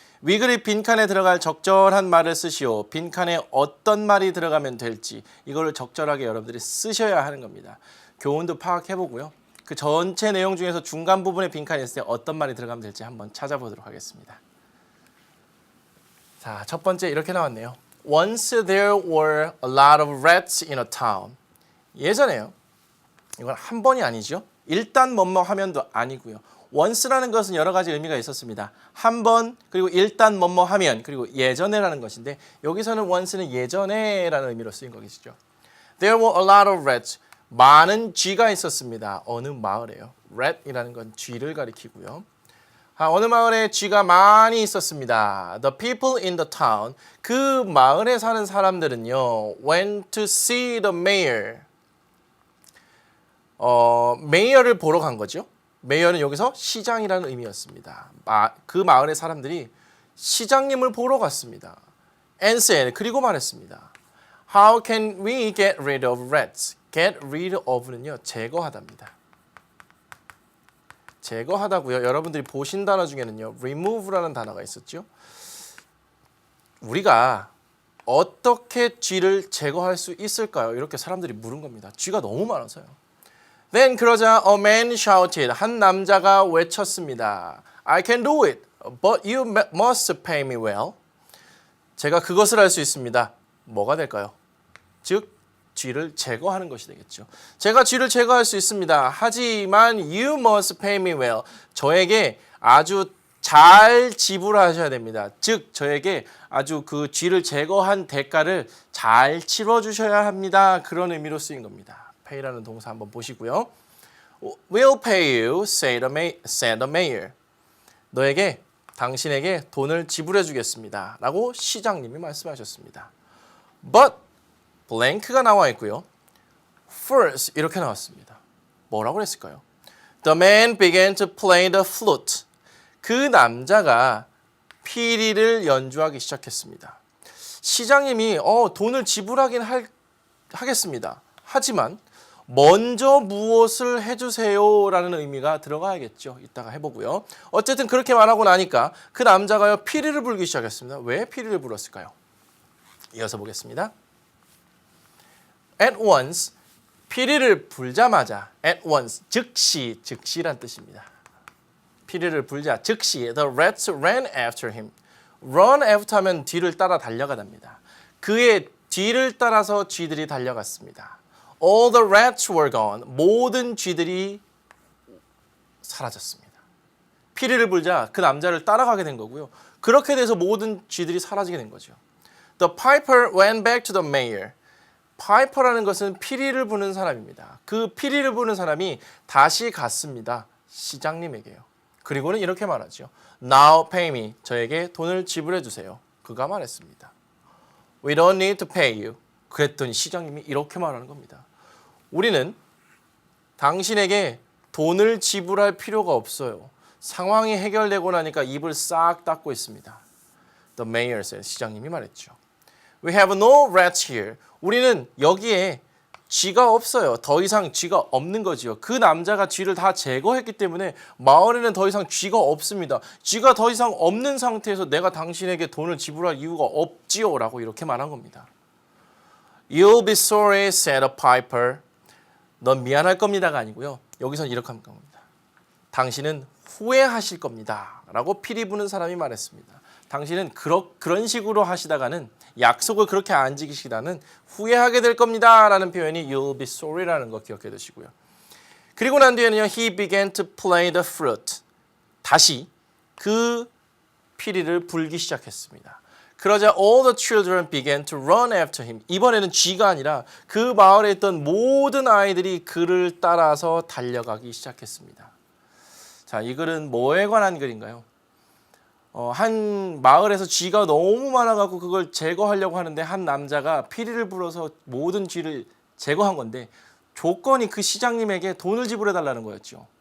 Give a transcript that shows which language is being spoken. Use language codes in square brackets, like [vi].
[ko] 위글의 빈칸에 들어갈 적절한 말을 쓰시오. 빈칸에 어떤 말이 들어가면 될지 이거를 적절하게 여러분들이 쓰셔야 하는 겁니다. 교훈도 파악해보고요. 그 전체 내용 중에서 중간 부분에 빈칸이 있을 때 어떤 말이 들어가면 될지 한번 찾아보도록 하겠습니다. 자, 첫 번째 이렇게 나왔네요. [en] Once there were a lot of rats in a town. [ko] 예전에요. 이건 한 번이 아니죠. 일단 뭐뭐 하면도 아니고요. once라는 것은 여러 가지 의미가 있었습니다. 한 번, 그리고 일단 뭐뭐 하면, 그리고 예전에라는 것인데 여기서는 once는 예전에라는 의미로 쓰인 것이죠. [en] There were a lot of rats. [ko] 많은 쥐가 있었습니다. 어느 마을에요. rat이라는 건 쥐를 가리키고요. 어느 마을에 쥐가 많이 있었습니다. [en] The people in the town. [ko] 그 마을에 사는 사람들은요. [en] went to see the mayor. [ko] 메이어를 보러 간 거죠. 메이어는 여기서 시장이라는 의미였습니다. 그 마을의 사람들이 시장님을 보러 갔습니다. [en] And said, [ko] 그리고 말했습니다. [en] How can we get rid of rats? Get rid of는요, [ko] 제거하다입니다. 제거하다고요. 여러분들이 보신 단어 중에는요, remove라는 단어가 있었죠. 우리가 어떻게 쥐를 제거할 수 있을까요? 이렇게 사람들이 물은 겁니다. 쥐가 너무 많아서요. [en] Then [ko] 그러자 [en] a man shouted. [ko] 한 남자가 외쳤습니다. [en] I can do it, but you must pay me well. [ko] 제가 그것을 할 수 있습니다. 뭐가 될까요? 즉, 쥐를 제거하는 것이 되겠죠. 제가 쥐를 제거할 수 있습니다. 하지만 [en] you must pay me well. [ko] 저에게 아주 잘 지불하셔야 됩니다. 즉, 저에게 아주 그 쥐를 제거한 대가를 잘 치러주셔야 합니다. 그런 의미로 쓰인 겁니다. pay라는 동사 한번 보시고요. [en] Will pay you, said the mayor. [ko] 너에게, 당신에게 돈을 지불해 주겠습니다. 라고 시장님이 말씀하셨습니다. But blank가 나와 있고요. First 이렇게 나왔습니다. 뭐라고 했을까요? [en] The man began to play the flute. [ko] 그 남자가 피리를 연주하기 시작했습니다. 시장님이 돈을 지불하긴 하겠습니다. 하지만 먼저 무엇을 해주세요 라는 의미가 들어가야겠죠. 이따가 해보고요. 어쨌든 그렇게 말하고 나니까 그 남자가요 피리를 불기 시작했습니다. 왜 피리를 불었을까요? 이어서 보겠습니다. [en] At once, [ko] 피리를 불자마자 at once, 즉시란 뜻입니다. 피리를 불자 즉시 [en] the rats ran after him. [ko] run after 하면 뒤를 따라 달려가답니다. 그의 뒤를 따라서 쥐들이 달려갔습니다. [en] All the rats were gone. [ko] 모든 쥐들이 사라졌습니다. 피리를 불자 그 남자를 따라가게 된 거고요. 그렇게 돼서 모든 쥐들이 사라지게 된 거죠. [en] The piper went back to the mayor. [ko] 파이퍼라는 것은 피리를 부는 사람입니다. 그 피리를 부는 사람이 다시 갔습니다. 시장님에게요. 그리고는 이렇게 말하죠. [en] Now pay me. [ko] 저에게 돈을 지불해 주세요. 그가 말했습니다. [en] We don't need to pay you. [ko] 그랬더니 시장님이 이렇게 말하는 겁니다. 우리는 당신에게 돈을 지불할 필요가 없어요. 상황이 해결되고 나니까 입을 싹 닫고 있습니다. [en] The mayor said. [ko] 시장님이 말했죠. [en] We have no rats here. [ko] 우리는 여기에 쥐가 없어요. 더 이상 쥐가 없는 거지요. 그 남자가 쥐를 다 제거했기 때문에 마을에는 더 이상 쥐가 없습니다. 쥐가 더 이상 없는 상태에서 내가 당신에게 돈을 지불할 이유가 없지요. 라고 이렇게 말한 겁니다. [en] You'll be sorry, said a piper. [ko] 넌 미안할 겁니다가 아니고요. 여기서는 이렇게 하는 겁니다. 당신은 후회하실 겁니다. 라고 피리 부는 사람이 말했습니다. 당신은 그런 식으로 하시다가는 약속을 그렇게 안 지키시다는 후회하게 될 겁니다. 라는 표현이 [en] you'll be sorry [ko] 라는 거 기억해 두시고요. 그리고 난 뒤에는요. [en] He began to play the flute. [ko] 다시 그 피리를 불기 시작했습니다. 그러자 [en] all the children began to run after him. [ko] 이번에는 쥐가 아니라 그 마을에 있던 모든 아이들이 그를 따라서 달려가기 시작했습니다. 자, 이 글은 뭐에 관한 글인가요? 한 마을에서 쥐가 너무 많아갖고 그걸 제거하려고 하는데 한 남자가 피리를 불어서 모든 쥐를 제거한 건데 조건이 그 시장님에게 돈을 지불해달라는 거였죠.